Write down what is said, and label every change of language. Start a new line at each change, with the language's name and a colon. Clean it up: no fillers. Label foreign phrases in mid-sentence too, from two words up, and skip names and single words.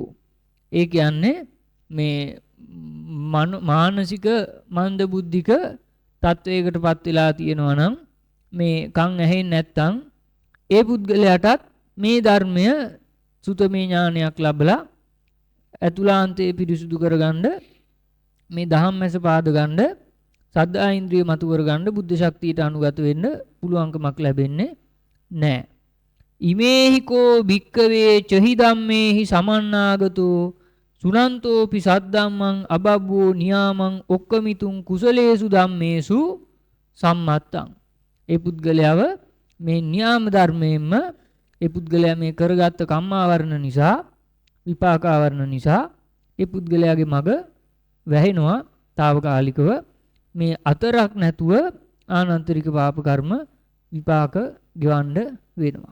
Sinhala: ඒ කියන්නේ මේ මානසික මන්ද බුද්ධික තත්වයකටපත් වෙලා තියෙනවා නම් මේ කන් ඇහෙන්නේ නැත්තම් ඒ පුද්ගලයාටත් මේ ධර්මය සුතමේ ඥානයක් ලැබලා ඇතුළාන්තයේ පිරිසුදු කරගන්න මේ ධම්මැස පාද ගන්න සද්ධා ඉන්ද්‍රිය මතු කරගන්න බුද්ධ ශක්තියට අනුගත වෙන්න පුළුවන්කමක් ලැබෙන්නේ නැහැ.
Pali: ඉමේහිකෝ භික්කවේ චහි ධම්මේහි සමන්නාගතෝ සුනන්තෝපි සද්ධම්මං අබබ්බෝ නියාමං ඔක්කමිතුං කුසලේසු ධම්මේසු සම්මත්තං.
Sinhala: ඒ පුද්ගලයාව මේ න්‍යාම ධර්මයෙන්ම ඒ පුද්ගලයා මේ කරගත්ත කම්මාවරණ නිසා විපාකාවරණ නිසා ඒ පුද්ගලයාගේ මග වැහෙනවා తాවකාලිකව. මේ අතරක් නැතුව ආනන්තරික පාප කර්ම විපාක ගෙවන්න වෙනවා.